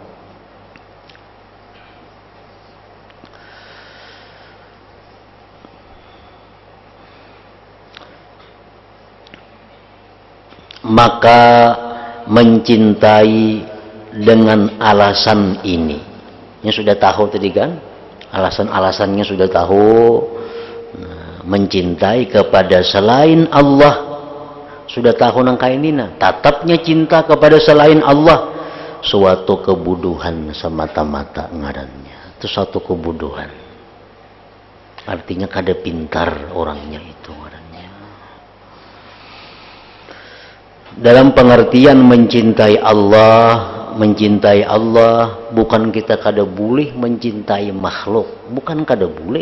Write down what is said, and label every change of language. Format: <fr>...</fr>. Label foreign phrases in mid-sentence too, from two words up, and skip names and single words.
<id>Maka mencintai dengan alasan ini. Ini sudah tahu tadi kan? Alasan-alasannya sudah tahu. Nah, mencintai kepada selain Allah.</id> <bjn>Sudah tahu nang kainina. Tatapnya cinta kepada selain Allah. Suatu kebuduhan semata-mata ngarannya.</bjn> <id>Itu suatu kebuduhan.</id> <bjn>Artinya kada pintar orangnya itu.</bjn> <id>Dalam pengertian mencintai Allah bukan kita kada boleh mencintai makhluk, bukan kada boleh.</id>